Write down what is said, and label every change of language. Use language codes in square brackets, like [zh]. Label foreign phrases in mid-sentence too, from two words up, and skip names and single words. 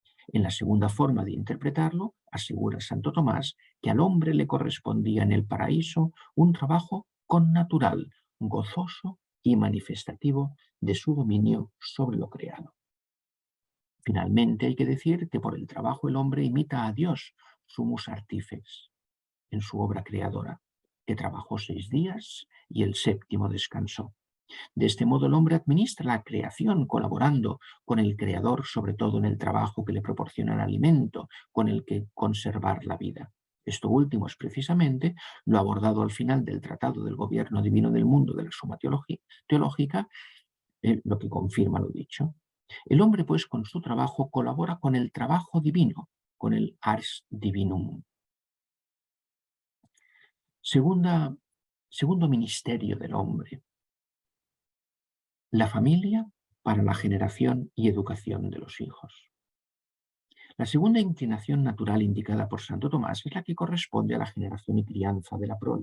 [es] En la segunda forma de interpretarlo, asegura Santo Tomás que al hombre le correspondía en el paraíso un trabajo connatural, gozoso y manifestativo de su dominio sobre lo creado. Finalmente, hay que decir que por el trabajo el hombre imita a Dios, [la] sumus artífex, [es] en su obra creadora, que trabajó 6 días y el séptimo descansó. De este modo el hombre administra la creación colaborando con el Creador, sobre todo en el trabajo que le proporciona el alimento con el que conservar la vida. Esto último es precisamente lo abordado al final del Tratado del Gobierno Divino del Mundo de la Suma Teológica, lo que confirma lo dicho. El hombre, pues, con su trabajo colabora con el trabajo divino, con el [la] ars divinum. [es] Segundo ministerio del hombre, la familia para la generación y educación de los hijos. La segunda inclinación natural indicada por Santo Tomás es la que corresponde a la generación y crianza de la prole.